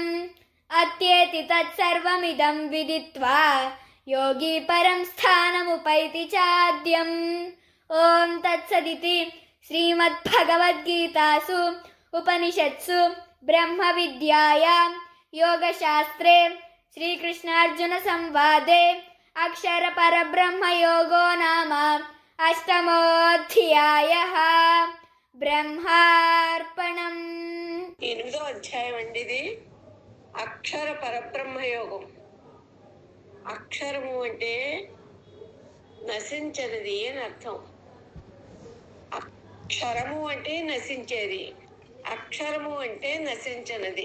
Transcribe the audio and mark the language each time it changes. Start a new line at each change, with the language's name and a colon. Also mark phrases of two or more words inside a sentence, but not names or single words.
Sanskrit: अत्येति तत्सर्वमिदं विदित्वा योगी परं स्थानमुपैति चाद्यम् ॐ तत्सदिति श्रीमद्भगवद्गीतासु उपनिषत्सु ब्रह्मविद्यायां योगशास्त्रे श्रीकृष्णार्जुनसंवादे अक्षरपरब्रह्मयोगो नाम अष्टमोऽध्यायः బ్రహ్మార్పణం.
Telugu: 8వ అధ్యాయం అండి ఇది. అక్షర పరబ్రహ్మయోగం. అక్షరము అంటే నశించనిది అని అర్థం. అక్షరము అంటే నశించేది, అక్షరము అంటే నశించనిది.